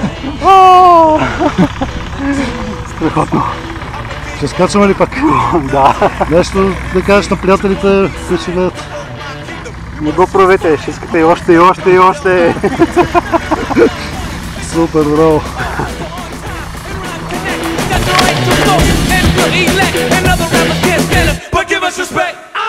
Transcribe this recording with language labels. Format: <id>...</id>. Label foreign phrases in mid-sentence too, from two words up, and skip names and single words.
<bg>Страхотно. Ще скачаме ли пак? Да. Нещо да кажеш на приятелите, които ще гледат. Не го правете, ще искате и още, и още, и още. Супер, браво!</bg> <en>Got the right to flow and we'll elect. And other rappers can't stand us, but give us respect.</en>